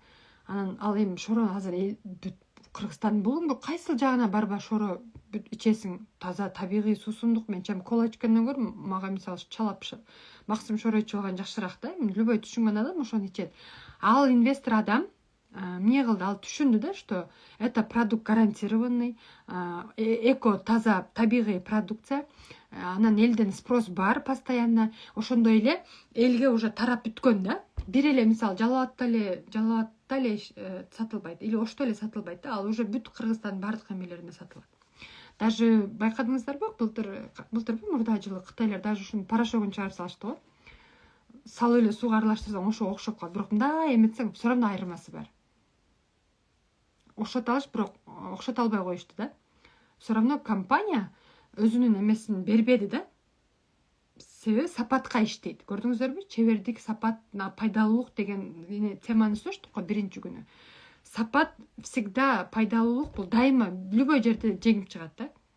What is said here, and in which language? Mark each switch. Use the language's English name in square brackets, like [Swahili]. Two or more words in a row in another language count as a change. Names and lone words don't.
[Kyrgyz] Анан ал эми Шоро азыр Кыргызстандын булуңду кайсыл жагына барба Шоро ичесиң, таза табигый суусундук. Мен чам кола ичкенден көрү, мага мисалы чалап Максим Шоро ичип алган жакшыраак да. Любой түшүнгөн адам ошону ичет. Ал инвестор адам эмне кылды? Ал түшүндү да, [Russian] что это продукт гарантированный, [Kyrgyz] эко, таза, табигый продукция. Анан элден спрос бар постоянно. Ошондой эле элге уже тарап бүткөн да. Бир эле мисалы Жалалатта эле сатылбайт, или Ошто эле сатылбайт да. Ал уже бүт Кыргызстандын бардык эмелерине сатылат. Даже байкадыңыздарбы, былтырбы мурда жылы кытайлар даже ушунун порошогун чыгарып салышты го. Салып эле сууга аралаштырсаң ошо окшоп калат. Бирок мындай эметсең [Russian] все равно [Kyrgyz] айырмасы бар. Окшото алыш, бирок окшото албай коюшту да. [Russian] Все равно [Kyrgyz] компания өзүнүн эмесин бербеди да. Себеби сапатка иштейт. Көрдүңүздөрбү? Чебердик, сапат, пайдалуулук деген теманы сөздөк го биринчи күнү. Сапат всегда, пайдалуулук бул дайыма любой жерде жеңип чыгат да.